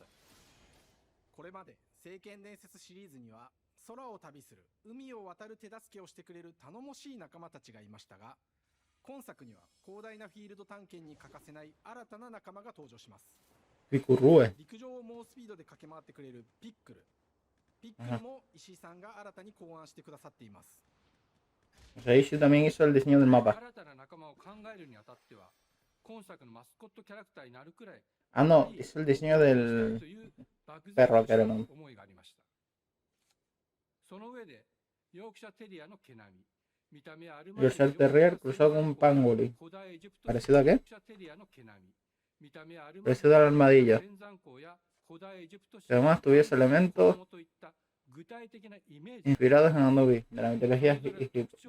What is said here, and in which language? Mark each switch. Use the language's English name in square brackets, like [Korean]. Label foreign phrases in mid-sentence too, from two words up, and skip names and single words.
[Japanese] これまで聖剣伝説シリーズには空を旅する海を渡る手助けをしてくれる頼もしい仲間たちがいましたが、今作には広大なフィールド探検に欠かせない新たな仲間が登場します。陸上を猛スピードで駆け回ってくれるピックル。ピックルも石井さんが新たに考案してくださっています。 [Spanish] O sea, Ishii también hizo el diseño del mapa. [Japanese] 新たな仲間を考えるにあたっては、今作のマスコットキャラクターになるくらい [Spanish] Ah, no, hizo el diseño del perro que era, ¿no? [Japanese] 思いがありました。その上で、ヨークシャテリアの毛並み。 [Spanish] Yorkshire Terrier cruzado con un pangolin. ¿Parecido a qué? Parecido al armadillo. Que además tuviese elementos inspirados en Anubi, de la mitología egipcia.